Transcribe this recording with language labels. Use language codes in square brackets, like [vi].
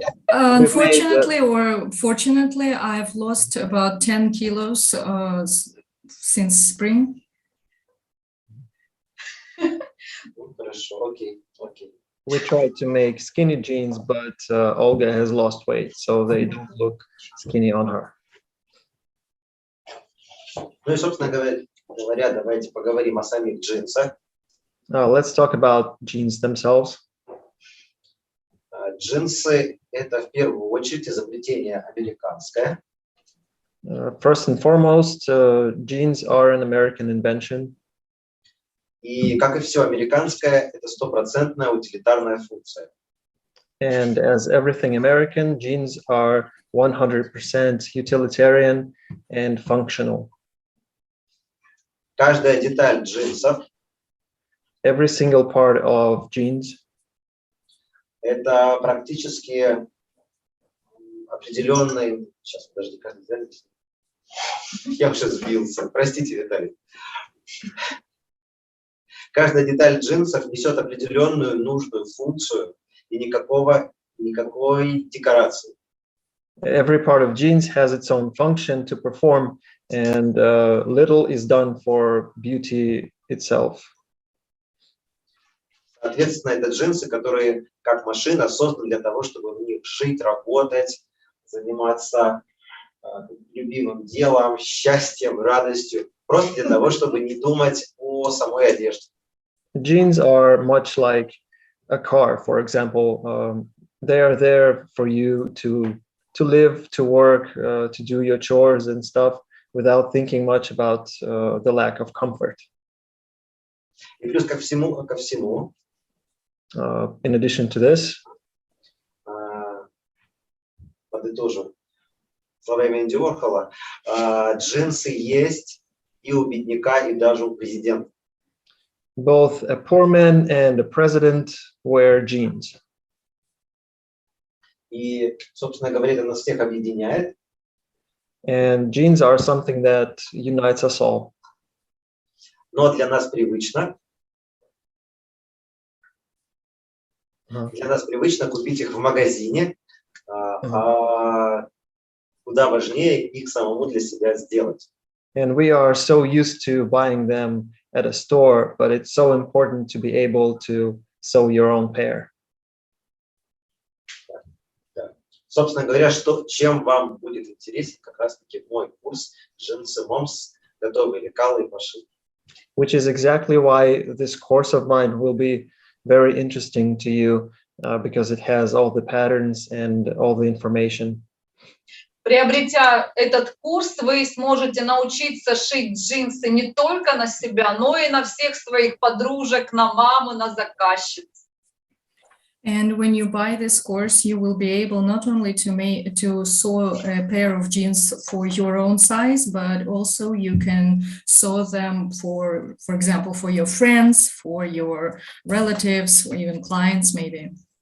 [en] Unfortunately or fortunately, I've lost about 10 kilos since spring. [ru] Хорошо, окей. [en] We tried to make skinny jeans, but Olga has lost weight, so they don't look skinny on her. [ru] Ну и, собственно говоря, давайте поговорим о самих джинсах. [en] Let's talk about jeans themselves. [ru] Джинсы – это в первую очередь изобретение американское. [en] First and foremost, jeans are an American invention. [ru] И, как и все американское, это стопроцентная утилитарная функция. [en] And as everything American, jeans are 100% utilitarian and functional. [ru] Каждая деталь джинсов [en] Every single part of jeans [ru] – это практически определенный… Сейчас, подожди, как это? Я уже сбился. Простите, Виталий. Каждая деталь джинсов несет определенную нужную функцию и никакой декорации. [en] Every part of jeans has its own function to perform, and little is done for beauty itself. [ru] Соответственно, это джинсы, которые, как машина, созданы для того, чтобы в них жить, работать, заниматься любимым делом, счастьем, радостью, просто для того, чтобы не думать о самой одежде. [en] Jeans are much like a car, for example. They are there for you to live, to work, to do your chores and stuff without thinking much about the lack of comfort. [ru] И плюс ко всему, [en] In addition to this, [ru] подытожу словами Энди Уорхола, джинсы есть и у бедняка, и даже у президента. [en] both a poor man and a president wear jeans. [ru] И, собственно говоря, это нас всех объединяет. [en] And jeans are something that unites us all. [ru] Но для нас привычно. Для нас привычно купить их в магазине, куда важнее их самому для себя сделать. [en] And we are so used to buying them at a store, but it's so important to be able to sew your own pair. [ru] Да. Собственно говоря, чем вам будет интересен как раз-таки мой курс «Джинсы Момс. Готовые лекалы и пошив». [en] Which is exactly why this course of mine will be very interesting to you, because it has all the patterns and all the information. [ru] Приобретя этот курс, вы сможете научиться шить джинсы не только на себя, но и на всех своих подружек, на маму, на заказчиц. [en] And when you buy this course, you will be able not only to sew a pair of jeans for your own size, but also you can sew them for example, for your friends, for your relatives, or even clients, maybe.